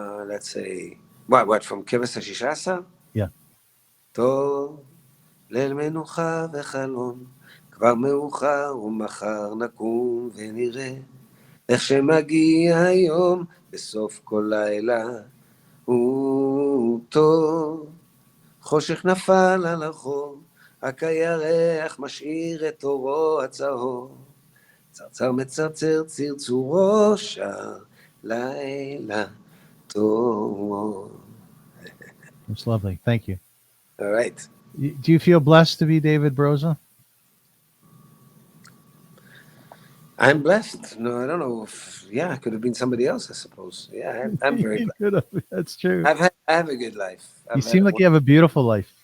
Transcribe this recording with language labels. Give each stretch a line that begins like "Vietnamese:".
English: Let's say what from Kevis Shishasa? Yeah.
Hebrew: טוב, ליל מנוחה וחלום, כבר מאוחר ומחר נקום ונראה איך שמגיע היום בסוף כל לילה הוא טוב. חושך נפל על החור, רק הירח משאיר את אורו הצהוב. צרצר מצרצר צרצורו שר לילה טוב.
English: It's lovely. Thank you. All right. Do you feel blessed to be David Broza? I'm blessed. No, I don't know if, it could have been somebody else, I suppose. Yeah, I'm very blessed. That's true. I have a good life. You seem like you have a beautiful life.